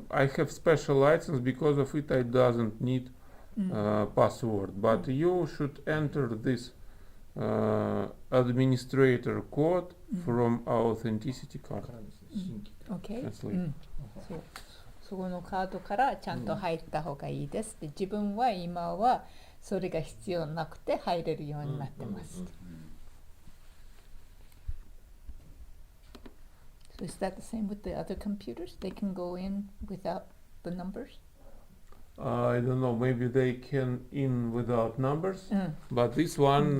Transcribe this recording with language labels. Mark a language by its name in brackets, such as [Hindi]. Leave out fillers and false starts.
[English] I have special license because of it. I doesn't need password, but you should enter this administrator code from our authenticity card. [Japanese] からですね、新規 [English] OK? Translate. [Japanese] そこのカードからちゃんと入った方がいいですで、自分は今はそれが必要なくて入れるようになってます。 [English] So is that the same with the other computers? They can go in without the numbers? I don't know. Maybe they can in without numbers, but this one